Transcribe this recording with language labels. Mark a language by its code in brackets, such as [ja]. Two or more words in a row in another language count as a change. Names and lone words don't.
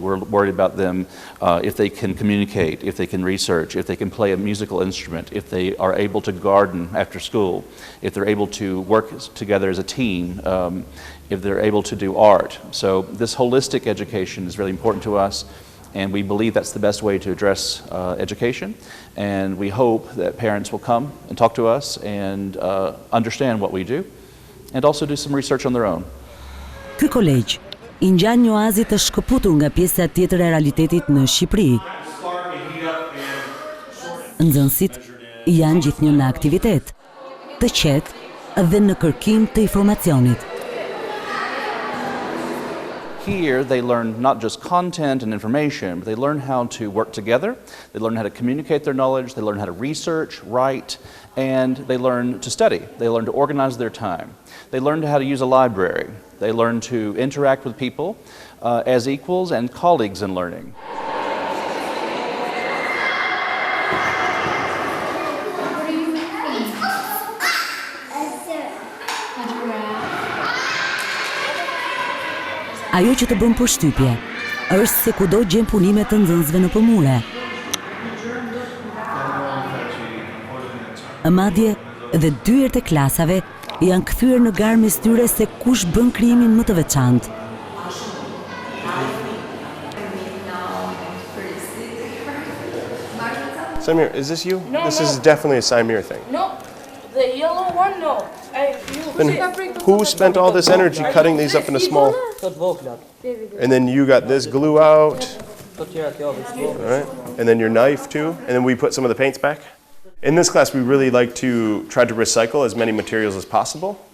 [en] We're worried about them if they can communicate, if they can research, if they can play a musical instrument, if they are able to garden after school, if they're able to work together as a team, if they're able to do art. So this holistic education is really important to us, and we believe that's the best way to address education. And we hope that parents will come and talk to us and understand what we do, and also do some research on their own. [sq] Ky kolegj i ngjan një oazë të shkëputur nga pjesa tjetër e realitetit në Shqipëri. Nxënësit janë gjithnjë në aktivitet, të qetë dhe në kërkim të informacionit. [en] Here they learn not just content and information, but they learn how to work together, they learn how to communicate their knowledge, they learn how to research, write, and they learn to study. They learn to organize their time. They learn how to use a library. They learn to interact with people as equals and colleagues in learning. [sq] Ajo që të bën përshtypje është se kudo gjen punime të nxënësve në përmure. Madje dhe dyert e klasave janë kthyer në garë mes tyre se kush bën krijimin më të veçantë. [en] Samir, is this you? No, this no. is definitely a Samir thing. No, the yellow one, no. Then who spent all this energy cutting these up into small? And then you got this glue out. All right. And then your knife too. And then we put some of the paints back. In this class, we really like to try to recycle as many materials as possible.